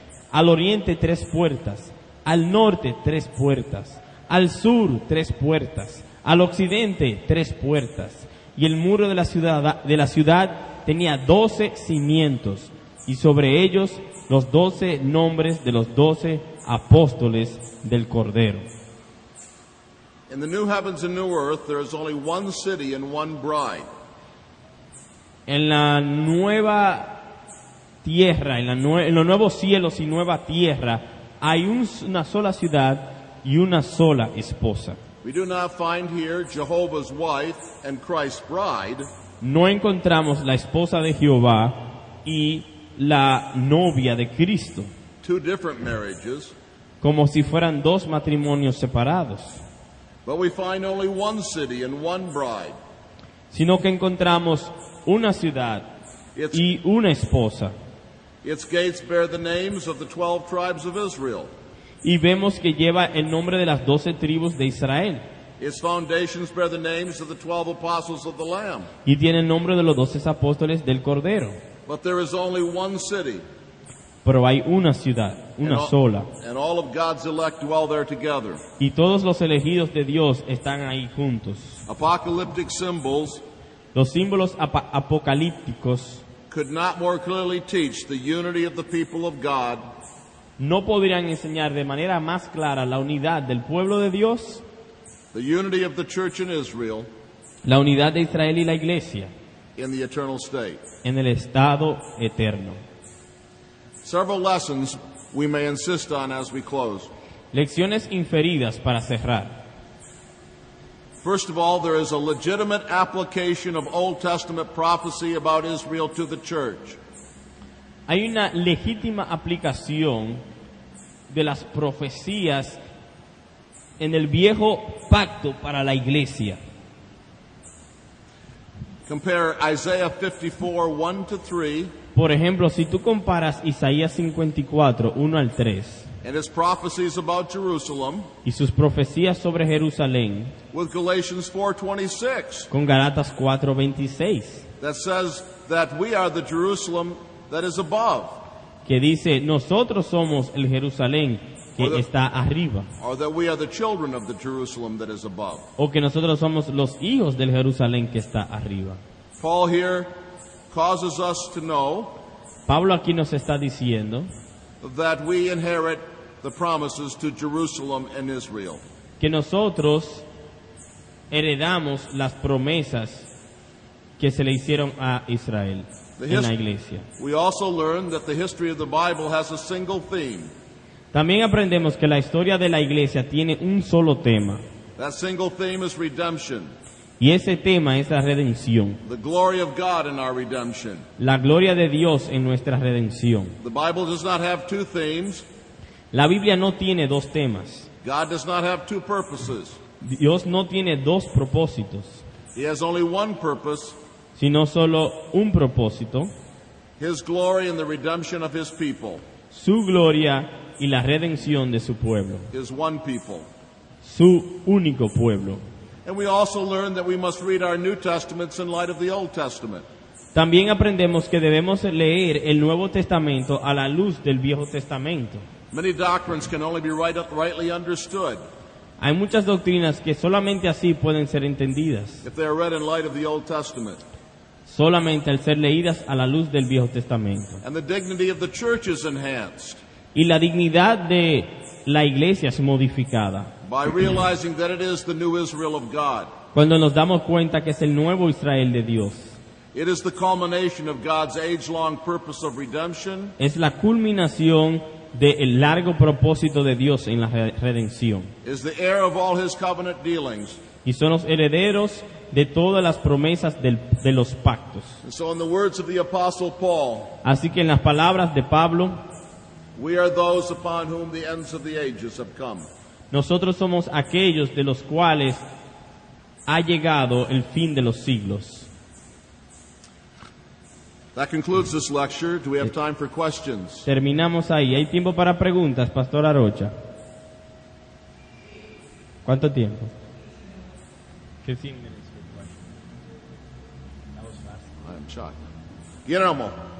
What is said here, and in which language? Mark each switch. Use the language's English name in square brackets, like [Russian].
[Spanish] Al oriente 3 puertas, al norte 3 puertas, al sur 3 puertas, al occidente 3 puertas. Y el muro de la ciudad tenía 12 cimientos, y sobre ellos los 12 nombres de los 12 apóstoles del Cordero. [English] In the new heavens and new earth, there is only one city and one bride. [Spanish] En la nueva tierra, en los nuevos cielos y nueva tierra, hay una sola ciudad y una sola esposa. [English] We do not find here Jehovah's wife and Christ's bride. [Spanish] No encontramos la esposa de Jehová y la novia de Cristo, [English] Two different marriages. [Spanish] como si fueran 2 matrimonios separados, [English] But we find only one city and one bride. [Spanish] sino que encontramos una ciudad y una esposa. [English] Its gates bear the names of the 12 tribes of Israel. [Spanish] Y vemos que lleva el nombre de las 12 tribus de Israel. [English] Its foundations bear the names of the 12 apostles of the Lamb. [Spanish] Y tiene el nombre de los 12 apóstoles del Cordero. [English] But there is only one city. [Spanish] Pero hay una ciudad, una sola. [English] And all of God's elect dwell there together. [Spanish] Y todos los elegidos de Dios están ahí juntos. [English] Apocalyptic symbols [Spanish] Los símbolos apocalípticos [English] could not more clearly teach the unity of the people of God [Spanish] no podrían enseñar de manera más clara la unidad del pueblo de Dios, [English] the unity of the church in Israel [Spanish] la unidad de Israel y la iglesia [English] in the eternal state. [Spanish] en el estado eterno. [English] Several lessons we may insist on as we close. [Spanish] Lecciones inferidas para cerrar. [English] First of all, there is a legitimate application of Old Testament prophecy about Israel to the church. [Spanish] Hay una legítima aplicación de las profecías en el viejo pacto para la iglesia. [English] Compare Isaiah 54, 1 to 3, [Spanish] Por ejemplo, si tú comparas Isaías 54, 1 al 3, [English] and its prophecies about Jerusalem [Spanish] y sus profecías sobre Jerusalén [English] with Galatians 4:26, [Spanish] con Gálatas 4:26, [English] that says that we are the Jerusalem that is above, [Spanish] que dice, nosotros somos el Jerusalén que está arriba, [English] or that we are the children of the Jerusalem that is above. [Spanish] o que nosotros somos los hijos del Jerusalén que está arriba. [English] Paul here causes us to know [Spanish] Pablo aquí nos está diciendo [English] that we inherit the promises to Jerusalem and Israel. [Spanish] que nosotros heredamos las promesas que se le hicieron a Israel en la iglesia. [English] We also learn that the history of the Bible has a single theme. [Spanish] También aprendemos que la historia de la iglesia tiene un solo tema, [English] That single theme is redemption, [Spanish] y ese tema es la redención, [English] the glory of God in our redemption. [Spanish] la gloria de Dios en nuestra redención. [English] The Bible does not have two themes. [Spanish] La Biblia no tiene 2 temas. [English] God does not have two purposes. [Spanish] Dios no tiene 2 propósitos, [English] He has only one purpose, [Spanish] sino solo un propósito, [English] His glory and the redemption of His people, [Spanish] su gloria y la redención de su pueblo, [English] His one people. [Spanish] su único pueblo. [English] And we also learn that we must read our New Testaments in light of the Old Testament. [Spanish] También aprendemos que debemos leer el Nuevo Testamento a la luz del Viejo Testamento. [English] Many doctrines can only be rightly understood [Spanish] Hay muchas doctrinas que solamente así pueden ser entendidas, [English] if they are read in light of the Old Testament. [Spanish] solamente al ser leídas a la luz del Viejo Testamento. [English] And the dignity of the church is enhanced [Spanish] Y la dignidad de la iglesia es modificada [English] by realizing that it is the new Israel of God. [Spanish] cuando nos damos cuenta que es el nuevo Israel de Dios. [English] It is the culmination of God's age-long purpose of redemption [Spanish] Es la culminación del largo propósito de Dios en la redención. [English] is the heir of all his covenant dealings. [Spanish] Y son los herederos de todas las promesas de los pactos. [English] And so in the words of the Apostle Paul, [Spanish] Así que en las palabras de Pablo, [English] we are those upon whom the ends of the ages have come. [Spanish] nosotros somos aquellos de los cuales ha llegado el fin de los siglos. [English] That concludes this lecture. Do we have time for questions? [Spanish] Terminamos ahí. ¿Hay tiempo para preguntas, Pastor Arocha? ¿Cuánto tiempo? [English] 15 minutes. That was fast. I am shocked. Guillermo.